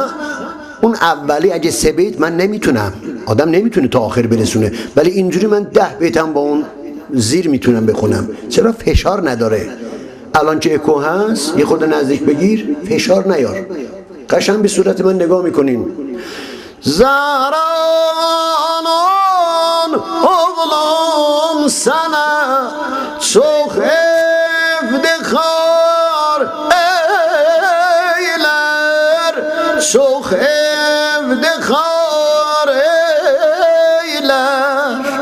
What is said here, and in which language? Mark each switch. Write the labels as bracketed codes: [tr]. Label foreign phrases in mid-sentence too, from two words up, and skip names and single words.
[fa] اون اولی اگه 3 بیت من نمیتونم، آدم نمیتونه تا آخر برسونه، ولی اینجوری من 10 بیتم با اون زیر میتونم بخونم. چرا؟ فشار نداره. الان که اکو هست یه خود نزدیک بگیر، فشار نیار. قشنگ به صورت من نگاه میکنین. [az] زهرانان oğlum sana çok iftihar eyler, çok iftihar eyler.